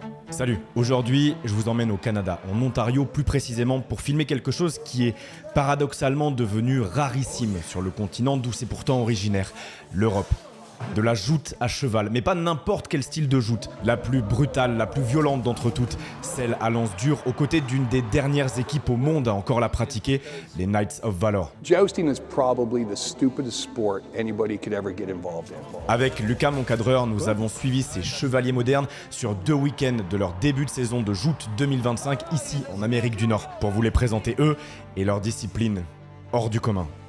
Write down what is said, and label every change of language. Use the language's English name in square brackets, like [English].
[French] Salut, aujourd'hui je vous emmène au Canada, en Ontario plus précisément pour filmer quelque chose qui est paradoxalement devenu rarissime sur le continent d'où c'est pourtant originaire, l'Europe. De la joute à cheval, mais pas n'importe quel style de joute, la plus brutale, la plus violente d'entre toutes, celle à lance dure aux côtés d'une des dernières équipes au monde à encore la pratiquer, les Knights of Valor. [English] Jousting is probably the stupidest sport anybody could ever get involved in. [French] Avec Lucas, mon cadreur, nous avons suivi ces chevaliers modernes sur 2 week-ends de leur début de saison de joute 2025 ici en Amérique du Nord, pour vous les présenter eux et leur discipline hors du commun.